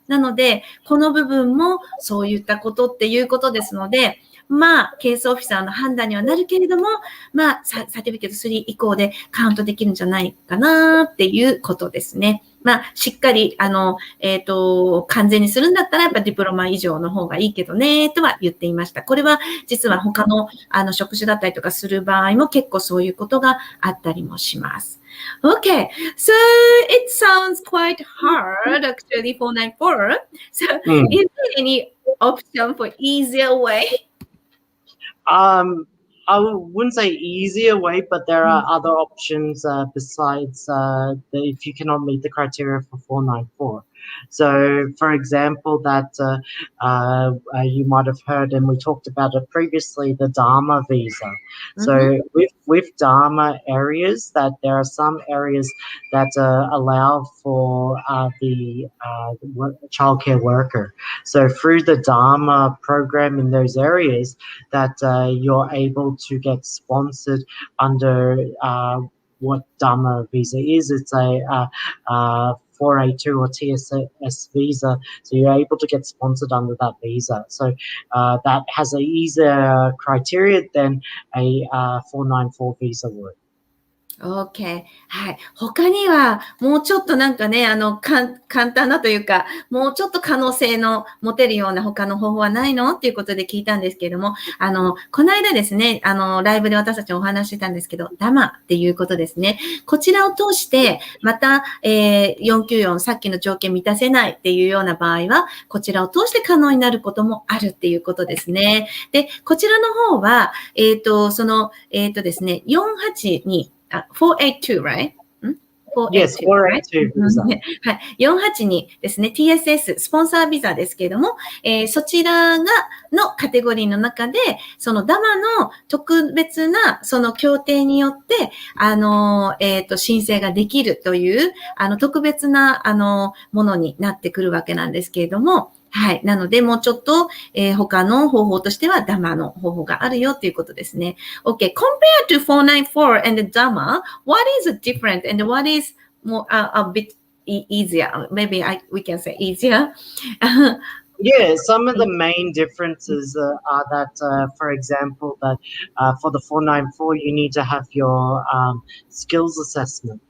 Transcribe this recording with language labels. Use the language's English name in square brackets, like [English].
[Japanese] なので、この部分もそういったことっていうことですので、まあ、ケースオフィサーの判断にはなるけれども、まあ、サティフィケート3以降でカウントできるんじゃないかなっていうことですね。まあ、しっかり、完全にするんだったら、やっぱディプロマ以上の方がいいけどね、とは言っていました。これは、実は他の、職種だったりとかする場合も結構そういうことがあったりもします。 [English] Okay, so it sounds quite hard, actually, 494. So, is there any option for easier way? I wouldn't say easier way, but there are other options besides if you cannot meet the criteria for 494. So, for example, that you might have heard, and we talked about it previously, the Dharma Visa. So, with Dharma areas, that there are some areas that allow for the childcare worker. So, through the Dharma program in those areas, that you're able to get sponsored under what Dharma Visa is. It's a 4A2 or TSS visa, so you're able to get sponsored under that visa. So that has an easier criteria than a 494 visa would. [Japanese] OK。 はい。他には、もうちょっとなんかね、簡単なというか、もうちょっと可能性の持てるような他の方法はないのっていうことで聞いたんですけれども、この間ですね、ライブで私たちお話ししたんですけど、ダマっていうことですね。こちらを通して、また、494、さっきの条件満たせないっていうような場合は、こちらを通して可能になることもあるっていうことですね。で、こちらの方は、ですね、482、482, right? [English] Yes, 482 visa. [Japanese] はい。482ですね。 TSS、スポンサービザですけれども、そちらのカテゴリーの中で、そのダマの特別な、その協定によって、申請ができるという、特別な、ものになってくるわけなんですけれども、はい。なので、もうちょっと、他の方法としては、ダマの方法があるよということですね。 [English] Okay. Compared to 494 and the Dharma, what is different and what is more, a bit easier? Maybe we can say easier. Yeah, some of the main differences are that, for example, that for the 494, you need to have your skills assessment.